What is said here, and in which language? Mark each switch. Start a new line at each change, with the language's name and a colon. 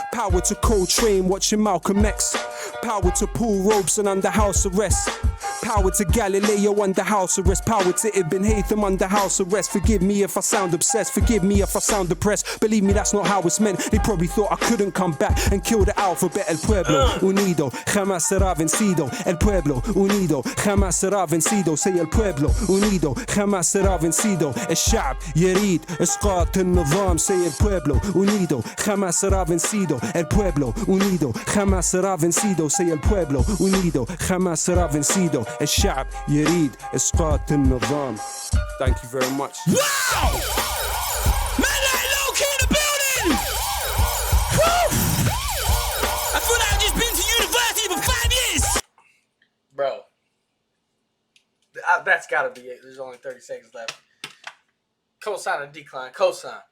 English: Power to Coltrane watching Malcolm X. Power to Paul Robeson under house arrest. Power to Galileo under house arrest. Power to Ibn Haytham under house arrest. Forgive me if I sound obsessed. Forgive me if I sound depressed. Believe me, that's not how it's meant. They probably thought I couldn't come back and kill the alphabet.
Spanish: El pueblo unido jamás será vencido. El pueblo unido jamás será vencido. Say el pueblo unido jamás será vencido.
Arabic: الشعب يريد إسقاط النظام.
Spanish: Say el pueblo unido jamás será vencido. El pueblo unido jamás será vencido. Say el pueblo unido jamás será vencido.
Arabic: الشعب يريد إسقاط النظام.
English: Thank you very much. Wow! Man like Lowkey in the building! Woo! I feel like I've just been to university for 5 years! Bro. That's gotta be it. There's only 30 seconds left. Cosine and decline. Cosine.